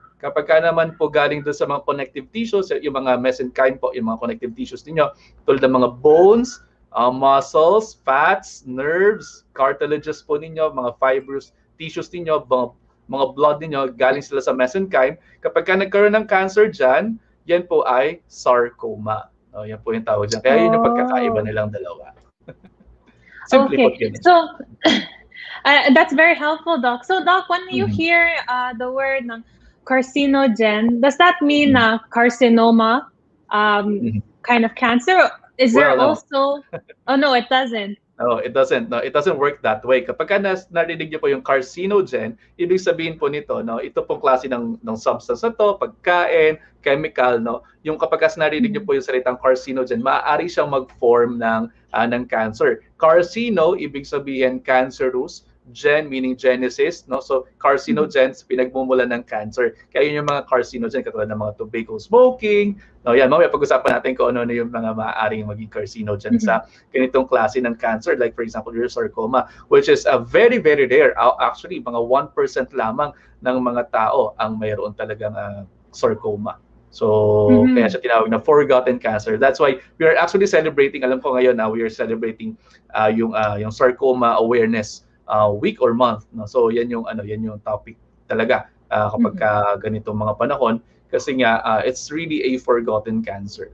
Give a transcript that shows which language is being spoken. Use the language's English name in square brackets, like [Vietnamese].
[Filipino] Kapag ka naman po galing doon sa mga connective tissues, yung mga mesenchyme po, yung mga connective tissues ninyo, tulad ng mga bones, muscles, fats, nerves, cartilages po ninyo, mga fibrous tissues ninyo, mga blood ninyo, galing sila sa mesenchyme. Kapag ka nagkaroon ng cancer dyan, yan po ay sarcoma. Yan po yung tawag dyan. Kaya yun yung pagkakaiba nilang dalawa. Simply put yun. [English] So, that's very helpful, Doc. So, Doc, when you hear the word ng carcinogen, does that mean carcinoma kind of cancer? Is there Well, no. also? Oh no, it doesn't. No, it doesn't. No, it doesn't work that way. [Filipino] Kapag narinig niyo po yung carcinogen, ibig sabihin po nito, no, ito pong klase ng substance na to, pagkain, chemical, no. Yung kapag narinig niyo po yung salitang carcinogen, maaari siyang mag-form ng cancer. Carcino, ibig sabihin cancerous, gen meaning genesis, no? So carcinogens pinagmumulan ng cancer. Kaya yun yung mga carcinogen katulad ng mga tobacco smoking. No, yan mamaya pag-usapan natin kung ano na yung mga maaaring maging carcinogen sa ganitong klase ng cancer, [English] like for example your sarcoma, which is a very very rare. [Filipino] Actually mga 1% lamang ng mga tao ang mayroon talagang sarcoma. So, kaya siya tinawag na forgotten cancer. [English] That's why we are actually celebrating, [Filipino] alam ko ngayon na [English] we are celebrating yung sarcoma awareness week or month, no? [Filipino] So yan yung topic talaga kapag ganitong mga panahon kasi nga [English] it's really a forgotten cancer.